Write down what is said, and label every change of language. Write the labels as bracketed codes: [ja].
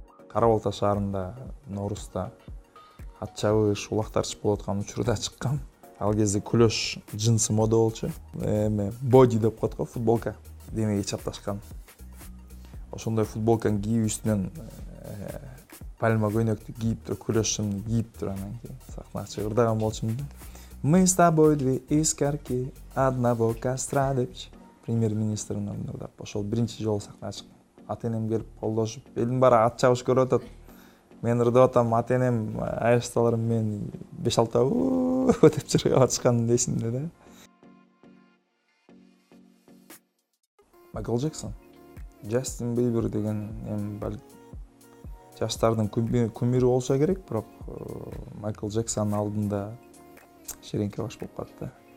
[ky] Кара Балта шаарында Ноорузда ат чабыш, улак тартыш болуп аткан учурда чыккам. Ал кезде күлөш джинсы мода болчу. Боди деп коет го, футболка демеге чапташкан. Ошондой футболканы кийип үстүнөн пальма көйнөктү кийип туруп, күлөшүмдү кийип туруп анан кийин сахнага чыгып ырдаган болчумун да. [ru] Мы с тобой две искорки одного костра [ky] депчи премьер-министрдин алдында ырдап. Ошол биринчи жолу сахнага чыккам. Ата энем келип колдошуп, элдин баары ат чабыш көрүп атат. Мен ырдап атам, ата энем, айышталарым мен 5-6 деп чыргап атышкан эсимде да. Майкл Джексон, Джастин Бибер деген жаштардын кумири болсо керек, бирок Майкл Джексондун алдында шереңке баш болуп калды да.